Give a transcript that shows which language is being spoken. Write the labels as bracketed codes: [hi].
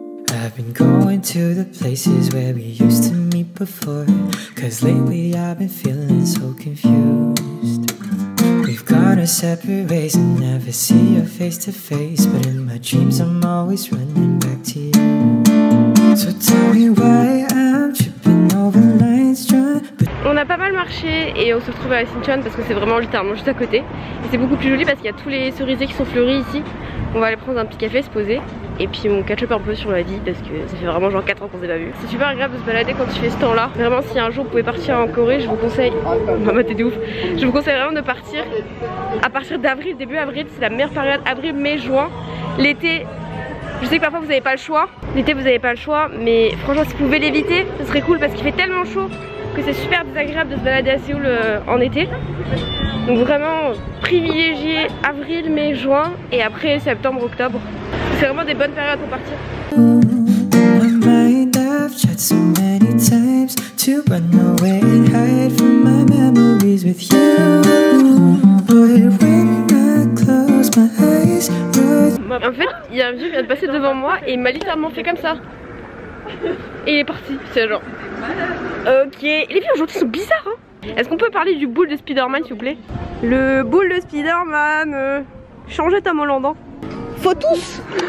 [en] I've been going to the places where we used to meet before, 'cause lately I've been feeling so confused. We've gone our separate ways and never see you face to face, but in my dreams I'm always running back to you. So tell me why I'm tripping over lines trying. [fr] On a pas mal marché et on se retrouve à Sinchon parce que c'est vraiment littéralement juste à côté. Et c'est beaucoup plus joli parce qu'il y a tous les cerisiers qui sont fleuris ici. On va aller prendre un petit café, se poser. Et puis on catch up un peu sur la vie parce que ça fait vraiment genre 4 ans qu'on s'est pas vu. C'est super agréable de se balader quand tu fais ce temps là. Vraiment si un jour vous pouvez partir en Corée, je vous conseille. Maman t'es de ouf. Je vous conseille vraiment de partir à partir d'avril, début avril, c'est la meilleure période. Avril, mai, juin. L'été, je sais que parfois vous n'avez pas le choix. L'été vous n'avez pas le choix, mais franchement si vous pouvez l'éviter, ce serait cool parce qu'il fait tellement chaud que c'est super désagréable de se balader à Séoul en été. Donc vraiment privilégier avril, mai, juin et après septembre, octobre. C'est vraiment des bonnes périodes pour partir. [en] My mind, I've tried so many times to run away and hide from my memories with you. But when I close my eyes, [fr] en fait, il y a un vieux qui vient de passer devant moi et il m'a littéralement fait comme ça. Et il est parti, c'est genre... Ok, les filles aujourd'hui sont bizarres hein. Est-ce qu'on peut parler du boule de Spider-Man s'il vous plaît? Le boule de Spider-Man changez Tom Holland hein. Faut tous.